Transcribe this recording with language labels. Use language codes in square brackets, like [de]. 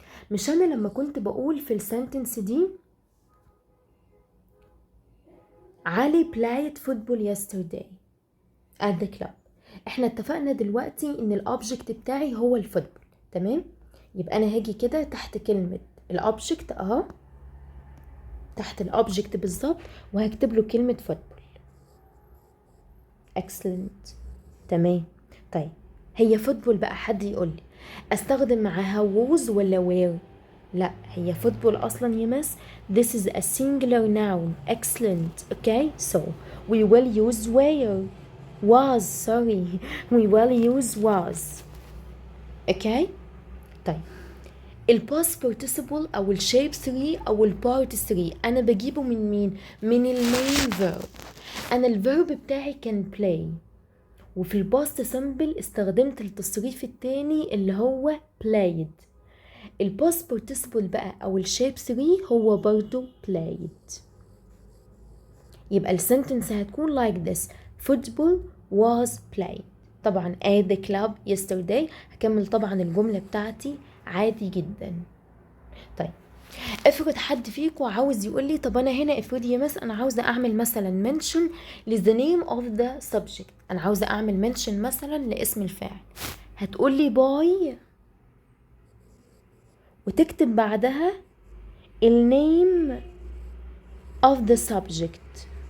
[ar] مش انا لما كنت بقول في السنتنس دي علي [en] played football yesterday at the club، [ar] احنا اتفقنا دلوقتي ان الاوبجكت بتاعي هو الفوتبول، تمام؟ يبقى انا هاجي كده تحت كلمة الاوبجكت اهو، تحت الاوبجكت بالظبط، وهكتب له كلمة فوتبول. [en] excellent. [ar] تمام. طيب هي فوتبول بقى حد يقول لي استخدم معاها was ولا were؟ لا هي فوتبول اصلا يا مس [en] this is a singular noun. excellent. okay so we will use were. was sorry we will use was. [ar] okay طيب الباست participle او الشيب 3 او البارت 3 انا بجيبه من مين؟ من المين فيرب. انا الفيرب بتاعي كان play، وفي الباست سمبل استخدمت التصريف التاني اللي هو played. الباست participle بقى او الشيب 3 هو برضو played. يبقى السنتنس هتكون [en] like this: football was played. طبعا at the club yesterday. [ar] هكمل طبعا الجملة بتاعتي عادي جدا. طيب افرض حد فيكم عاوز يقول لي طب انا هنا افرض يا مس انا عاوزه اعمل مثلا mention ل [en] the name of the subject، [ar] انا عاوزه اعمل mention مثلا لاسم الفاعل، هتقول لي باي وتكتب بعدها ال [en] name of the subject.